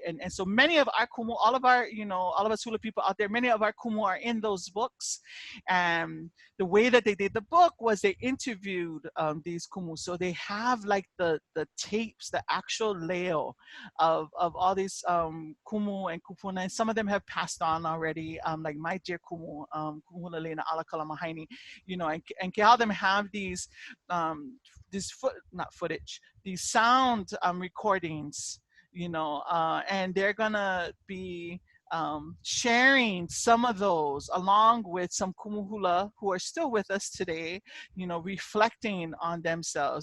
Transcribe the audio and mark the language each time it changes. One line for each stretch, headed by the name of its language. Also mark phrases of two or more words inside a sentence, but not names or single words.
English: And so many of our kumu, all of our, all of us hula people out there, many of our kumu are in those books. And the way that they did the book was they interviewed these kumu. So they have like the tapes, the actual leo of all these kumu and kupuna. And some of them have passed on already, like my dear kumu,
Hawaiian: kumu hula
English: lena alakala mahaini, and how them have these these sound recordings, and they're gonna be sharing some of those along with some kumuhula who are still with us today, reflecting on themselves.